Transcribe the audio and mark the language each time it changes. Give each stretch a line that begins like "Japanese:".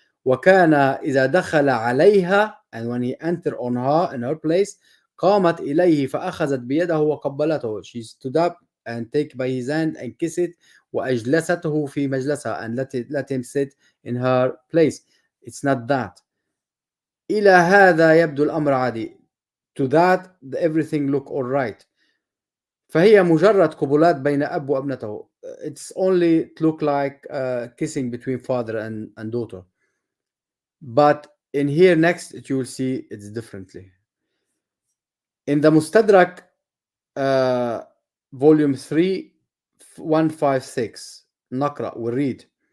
Arabic: وكان إذا دخل عليها,
English: and when he entered on her in her place,
Arabic: قامت إليه فأخذت بيده وقبلته,
English: she stood up and take by his hand and kiss it.
Arabic: وأجلسته في مجلسها,
English: and let him sit in her place. It's not that.
Arabic: إلى هذا يبدو الأمر عادي.
English: To that everything look all right.
Arabic: فهي مجرد قبلات بين أب وابنته.
English: It's only look like kissing between father and daughter. But in here next you will see it's differently. In the Mustadrak volume 3 156
Arabic: نقرأ
English: read.